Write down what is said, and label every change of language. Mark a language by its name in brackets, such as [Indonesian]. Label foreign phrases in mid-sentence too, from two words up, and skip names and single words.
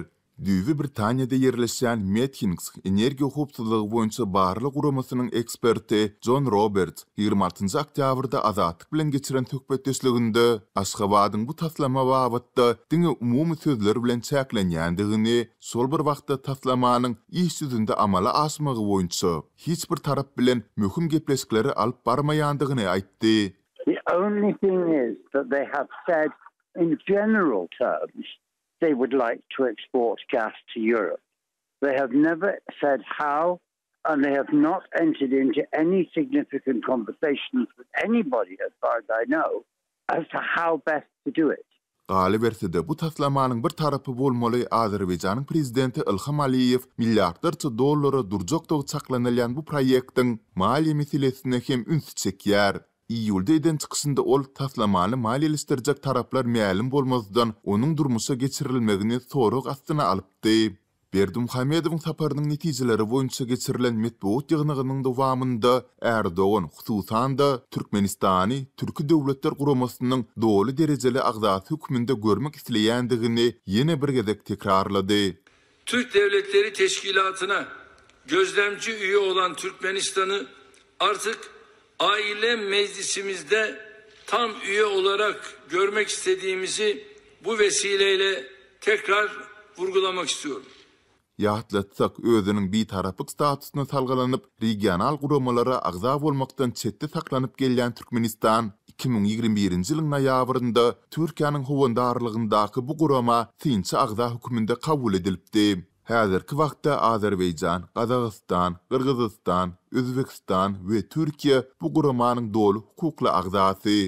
[Turkmen] Düýbi Britaniýada ýerleşýän Metkins energiýa howpsuzlygy boýunça barlyk guramasynyň eksperti John Roberts 26 oktyabrda Azatlyk bilen geçiren töhbetdeşliginde Aşgabatyň bu taslama wagtda diňe umumy sözler bilen çäklenýändigini, sol bir wagtda taslamanyň iş ýüzünde amala aşmagy boýunça hiç bir tarap bilen möhüm gepleşikleri alyp barmaýandygyny aýtdy. [English] The only thing is that they have said in general terms they would like to export gas to Europe. They have never said how, and they have not entered into any significant conversations with anybody, as far as I know, as to how best to do it. [Turkmen] Galy bersede bu taslamanyň bir tarapy bolmaly. Azerbaýjanyň prezidenti Ilham Aliýew milliardlarça dollara durjakda çaklanylýan bu proýektiň maliýe meselesine hem üns çekýär. İýulda eden çykysynda ol taslamany maliýeleşdirjek taraplar ma'lum bolmazdan onuň durmuşa geçirilmegini sorag astyna alypdy. Berdimuhammedowyň saparynyň netijeleri boýunça geçirilen metbuat ýygnygynyň dowamında Erdoğan hususan da Türkmenistany türki döwletler guramasynyň doly derejeli agzasy hükmünde görmek isleýändigini ýene bir gezek tekrarlady. [Turkish] Türk Devletleri Teşkilatı'na gözlemci üye olan Türkmenistan'ı artık aile meclisimizde tam üye olarak görmek istediğimizi bu vesileyle tekrar vurgulamak istiyorum. [Turkmen] ýatlatsak özüniň bir tarapyk statusyna salgylanyp regional guramalara agza bolmakdan çetde saklanyp gelýän Türkmenistan 2021-nji ýylyň noýabrynda Türkiýanyň howandarlygyndaky bu gurama Sinçi agza höküminde kabul edilipdi. Häzirki wagtda Azerbaýjan, Gazagystan, Kyrgyzstan, Özbekistan we Türkiýe bu guramanyň dolu hukukly agzasy.